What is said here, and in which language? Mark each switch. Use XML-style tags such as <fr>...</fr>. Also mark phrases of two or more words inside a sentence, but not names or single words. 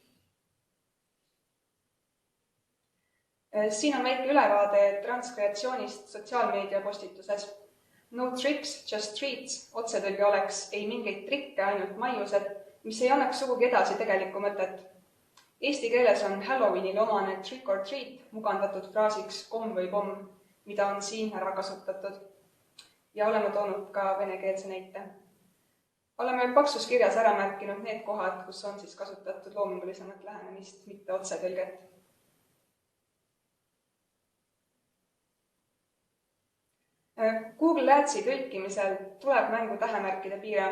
<et>Siin on väike ülevaade transkreatsioonist sotsiaalmeedia postituses.</et> <en>No tricks, just treats,</en> <et>otsetõlge oleks ei mingeid trikke, ainult maiused, mis ei annaks sugugi edasi tegelikku mõtet. Eesti keeles on Halloweenil omane</et> <en>trick or treat</en> <et>mugandatud fraasiks komm või pomm, mida on siin ära kasutatud. Ja oleme toonud ka venekeelse näite. Oleme paksus kirjas ära märkinud need kohad, kus on siis kasutatud loomingulisemat lähenemist, mitte otsetõlget. Google Adsi tõlkimisel tuleb mängu tähemärkide piirang.</et>